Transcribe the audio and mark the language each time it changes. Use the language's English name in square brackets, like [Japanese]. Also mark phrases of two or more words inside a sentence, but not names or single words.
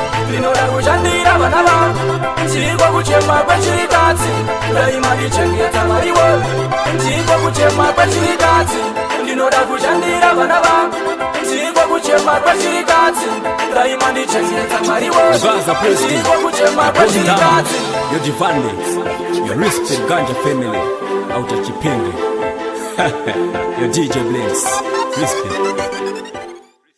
[Shona] Ndinoda kushandira vana vangu. Ndiko kuchema kwechirikadzi. Daima ndichengeta Mwari wangu. Ndiko kuchema kwechirikadzi. Ndinoda kushandira vana vangu. Ndiko kuchema kwechirikadzi. Daima ndichengeta Mwari wangu. Gaza Preston. Ndiko kuchema kwechirikadzi. [English] Yo, Divande. Yo, respect Ganja family. Out of Chipinge. Yo, D J Blaze. Respect.